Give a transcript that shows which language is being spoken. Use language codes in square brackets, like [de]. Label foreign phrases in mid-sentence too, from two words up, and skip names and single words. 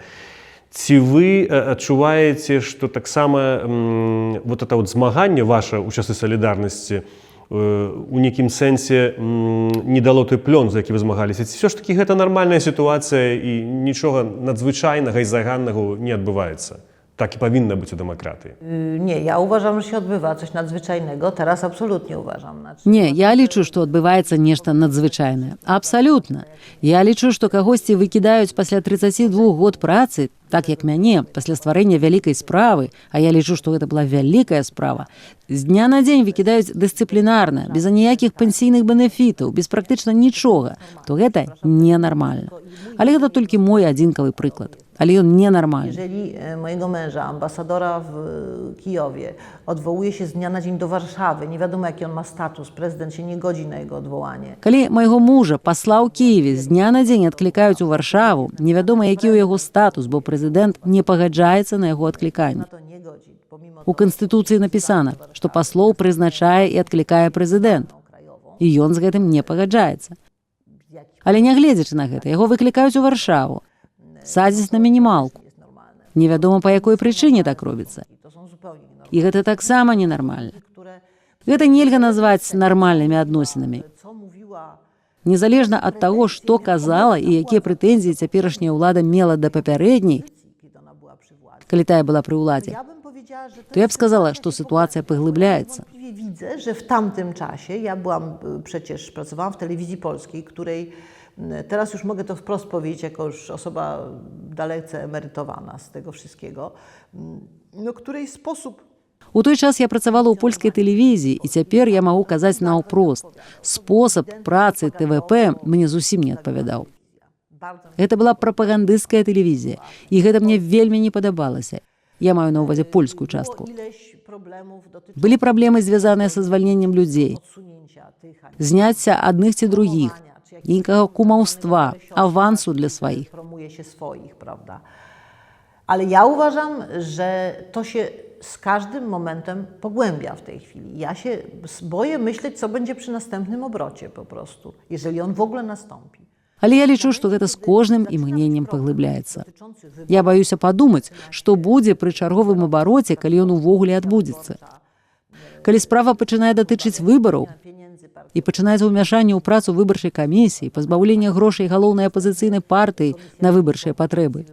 [be] Ці вы адчуваеце, што таксама вот это вот змаганне ваше ў часы салідарнасці у нейкім сэнсе не дало той плён, за які вы змагаліся? Ці ўсё ж такі гэта нармальная сітуацыя і нічога надзвычайнага і заганнага не адбываецца? [pl] Tak i powinno być u demokraty. Nie, ja uważam, że się odbywa coś nadzwyczajnego. Teraz absolutnie uważam. [be] Не, я лічу, што адбываецца нешта надзвычайнае. Абсалютна. Я лічу, што кагосьці выкідаюць пасля 32 год працы, так як мяне, пасля стварэння вялікай справы, а я лічу, што гэта была вялікая справа, з дня на дзень выкідаюць дысцыплінарна, без аніякіх пенсійных бенефітаў, без практычна нічога, то гэта ненармальна. Але гэта толькі мой адзінкавы прыклад. [pl] Ale on nienormalny. Jeżeli mojego męża, ambasadora w Kijowie, odwołuje się z dnia na dzień do Warszawy, nie wiadomo jaki on ma status, prezydent się nie godzi na jego odwołanie. [be] Калі майго мужа, пасла ў Киеве, з дня на дзень адклікаюць у Варшаву, невядома які ў яго статус, бо прэзідэнт не пагаджаецца на яго адкліканне. У Канстытуцыі напісана, што паслоў прызначае і адклікае прэзідэнт. І ён з гэтым не пагаджаецца. Але нягледзячы на гэта, яго выклікаюць у Варшаву. Садзіць на мінімалку. Невядома, па якой прычыне так робіцца. І гэта таксама ненармальна. Гэта нельга назваць нармальнымі адносінамі. Незалежна ад таго, што казала і якія прэтэнзіі цяперашняя ўлада мела да папярэдняй, калі тая была пры ўладзе, [pl] to ja bym сказала, że sytuacja pogłębiaється. Widzę, że w tamtym czasie, ja pracowałam w telewizji polskiej, której teraz już mogę to wprost powiedzieć, jako już osoba dalece emerytowana z tego wszystkiego, no której sposób [be] У той час я працавала ў польскай тэлевізіі, і цяпер я магу казаць наўпрост. Спосаб працы ТВП мне зусім не адпавядаў. Гэта была прапагандысцкая тэлевізія, і гэта мне вельмі не падабалася. Я маю на ўвазе польскую частку. Былі праблемы, звязаныя са звальненнем людзей. Зняцця адных ці другіх, нейкага кумаўства, авансу для сваіх. [pl] Ale ja uważam, że to się z każdym momentem pogłębia w tej chwili. Ja się boję myśleć, co będzie przy następnym obrocie po prostu, jeżeli on w ogóle nastąpi. [be] Але я лічу, што гэта з кожным імгненнем паглыбляецца. Я баюся падумаць, што будзе пры чарговым абароце, калі ён увогуле адбудзецца. Калі справа пачынае датычыць выбараў і пачынаецца ўмяшанне ў працу выбарчай камісіі, пазбаўлення грошай галоўнай апазіцыйнай партыі на выбарчыя патрэбы.